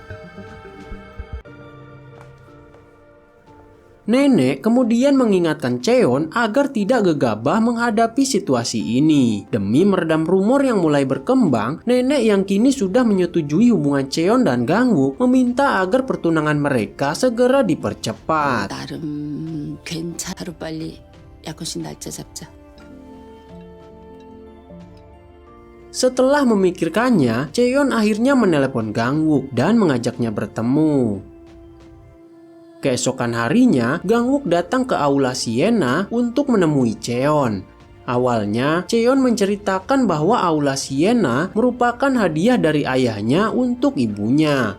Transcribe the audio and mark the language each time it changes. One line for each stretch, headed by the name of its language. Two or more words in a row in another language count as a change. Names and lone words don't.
Indonesian: Nenek kemudian mengingatkan Cheon agar tidak gegabah menghadapi situasi ini. Demi meredam rumor yang mulai berkembang, nenek yang kini sudah menyetujui hubungan Cheon dan Gangwook meminta agar pertunangan mereka segera dipercepat.
Korean: 나름 괜찮아. 빨리 약혼식 날짜 잡자.
Indonesian: Setelah memikirkannya, Cheon akhirnya menelepon Gangwook dan mengajaknya bertemu. Keesokan harinya, Gangwook datang ke aula Siena untuk menemui Cheon. Awalnya, Cheon menceritakan bahwa aula Siena merupakan hadiah dari ayahnya untuk ibunya.